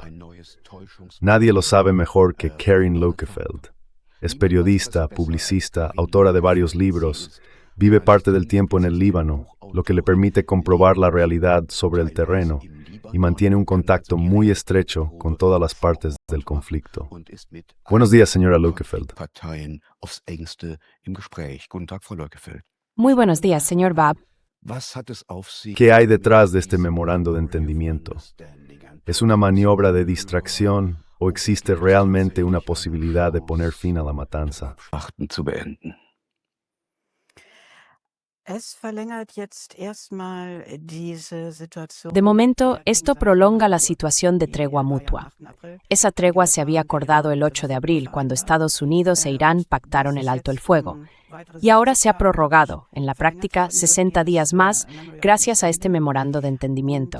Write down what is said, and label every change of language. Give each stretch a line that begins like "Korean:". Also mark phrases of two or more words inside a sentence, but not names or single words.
Spanish: Nadie lo sabe mejor que Karen Lokefeld. Es periodista, publicista, autora de varios libros, vive parte del tiempo en el Líbano, lo que le permite comprobar la realidad sobre el terreno y mantiene un contacto muy estrecho con todas las partes del conflicto. Buenos días, señora Lokefeld.
German: Parteien aufs engste im Gespräch. Guten Tag, Frau Leukefeld.
Spanish: Muy buenos días, señor Bab.
German: Was hat es auf sich?
Spanish: ¿Qué hay detrás de este memorando de entendimiento? ¿Es una maniobra de distracción o existe realmente una posibilidad de poner fin a la matanza?
German: Achten zu beenden. Es verlängert jetzt erstmal diese Situation.
Spanish: De momento, esto prolonga la situación de tregua mutua. Esa tregua se había acordado el 8 de abril, cuando Estados Unidos e Irán pactaron el alto el fuego. Y ahora se ha prorrogado, en la práctica, 60 días más, gracias a este memorando de entendimiento.